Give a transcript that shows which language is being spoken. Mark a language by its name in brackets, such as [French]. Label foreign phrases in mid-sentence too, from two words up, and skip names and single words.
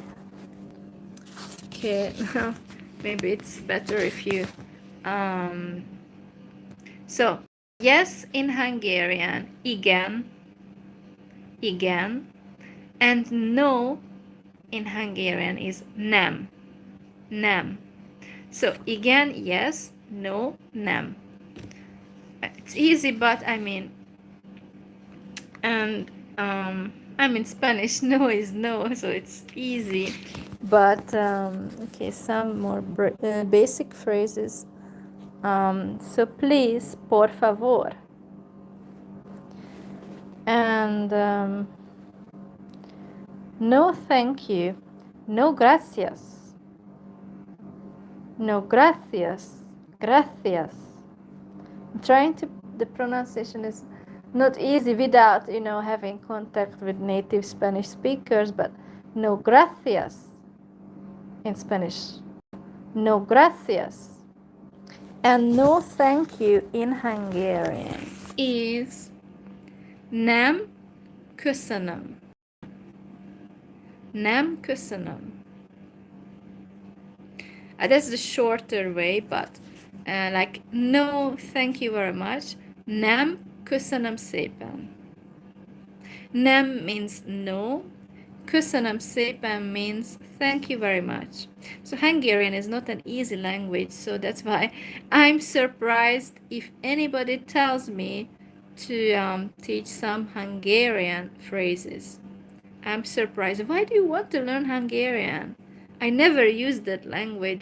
[English] Okay, maybe it's better if you. Um, so, yes in Hungarian, [Hungarian] igen, igen. [English] And no in Hungarian is [Hungarian] nem, nem. So, igen, [English] yes, no, nem. It's easy, but I mean, and I mean Spanish no is no, so it's easy. But okay, some more basic phrases. So please, [Spanish] por favor, [English] and no, thank you, [Spanish] no, gracias, no, gracias, gracias. [English] I'm trying to. The pronunciation is not easy without having contact with native Spanish speakers, but [Spanish] no, gracias [English] in Spanish. [Spanish] No, gracias. [English] And no, thank you in Hungarian is [Hungarian] nem köszönöm. Nem köszönöm. [English] That's the shorter way, but like no, thank you very much. [Hungarian] Nem köszönöm szépen. Nem [English] means no. [Hungarian] Köszönöm szépen [English] means thank you very much. So Hungarian is not an easy language, so that's why I'm surprised if anybody tells me to teach some Hungarian phrases. I'm surprised. Why do you want to learn Hungarian? I never use that language.